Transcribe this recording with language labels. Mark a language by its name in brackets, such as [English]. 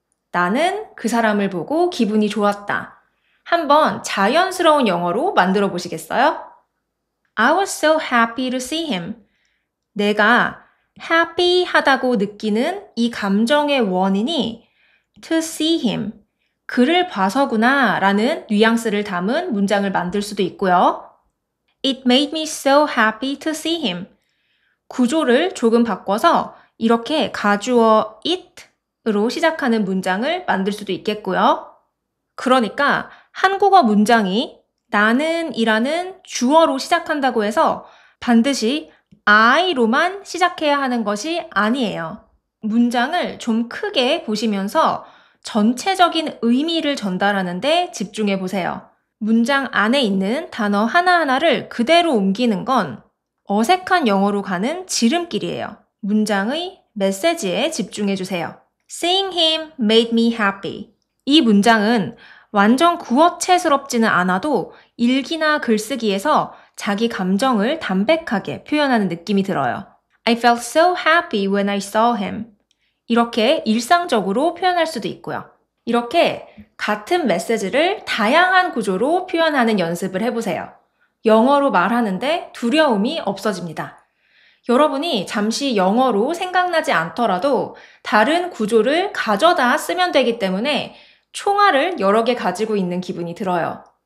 [Korean] 나는 그 사람을 보고 기분이 좋았다. 한번 자연스러운 영어로 만들어 보시겠어요? [English] I was so happy to see him. [Korean] 내가 happy 하다고 느끼는 이 감정의 원인이 [English] to see him, [Korean] 그를 봐서구나 라는 뉘앙스를 담은 문장을 만들 수도 있고요. [English] It made me so happy to see him. [Korean] 구조를 조금 바꿔서 이렇게 가주어 it으로 시작하는 문장을 만들 수도 있겠고요. 그러니까 한국어 문장이 나는 이라는 주어로 시작한다고 해서 반드시 I로만 시작해야 하는 것이 아니에요. 문장을 좀 크게 보시면서 전체적인 의미를 전달하는 데 집중해 보세요. 문장 안에 있는 단어 하나하나를 그대로 옮기는 건 어색한 영어로 가는 지름길이에요. 문장의 메시지에 집중해 주세요. [English] Seeing him made me happy. [Korean] 이 문장은 완전 구어체스럽지는 않아도 일기나 글쓰기에서 자기 감정을 담백하게 표현하는 느낌이 들어요. [English] I felt so happy when I saw him. [Korean] 이렇게 일상적으로 표현할 수도 있고요. 이렇게 같은 메시지를 다양한 구조로 표현하는 연습을 해보세요. 영어로 말하는데 두려움이 없어집니다. 여러분이 잠시 영어로 생각나지 않더라도 다른 구조를 가져다 쓰면 되기 때문에 총알을 여러 개 가지고 있는 기분이 들어요.